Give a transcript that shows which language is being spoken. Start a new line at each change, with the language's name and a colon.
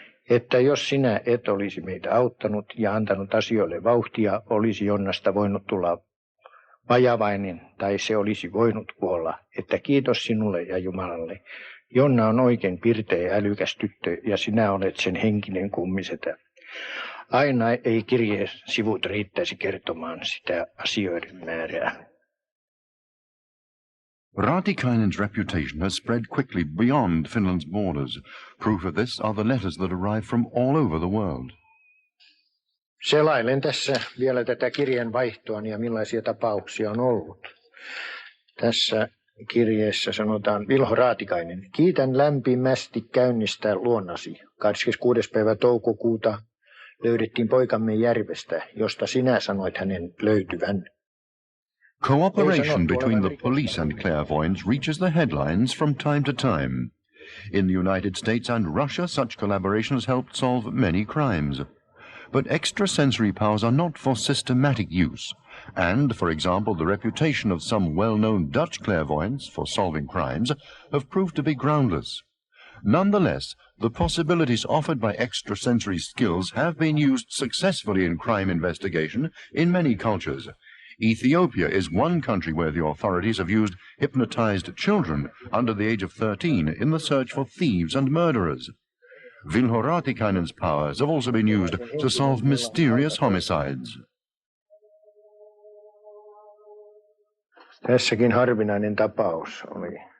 Finnish: Että jos sinä et olisi meitä auttanut ja antanut asioille vauhtia, olisi Jonnasta voinut tulla vajavainen tai se olisi voinut kuolla. Että kiitos sinulle ja Jumalalle. Jonna on oikein pirteä ja älykäs tyttö ja sinä olet sen henkinen kummisetä. Aina ei kirjesivut riittäisi kertomaan sitä asioiden määrää.
English: Raatikainen's reputation has spread quickly beyond Finland's borders. Proof of this are the letters that arrive from all over the world.
Finnish: Selailen tässä vielä tätä kirjeenvaihtoa ja millaisia tapauksia on ollut. Tässä kirjeessä sanotaan Vilho Raatikainen. Kiitän lämpimästi käynnistä luonnasi. 26. päivä toukokuuta löydettiin poikamme järvestä, josta sinä sanoit hänen löytyvän.
English: Cooperation between the police and clairvoyants reaches the headlines from time to time. In the United States and Russia, such collaboration has helped solve many crimes. But extrasensory powers are not for systematic use, and, for example, the reputation of some well-known Dutch clairvoyants for solving crimes have proved to be groundless. Nonetheless, the possibilities offered by extrasensory skills have been used successfully in crime investigation in many cultures. Ethiopia is one country where the authorities have used hypnotized children under the age of 13 in the search for thieves and murderers. Vilho Raatikainen's powers have also been used to solve mysterious homicides.
Finnish: Tässäkin harvinainen tapaus oli.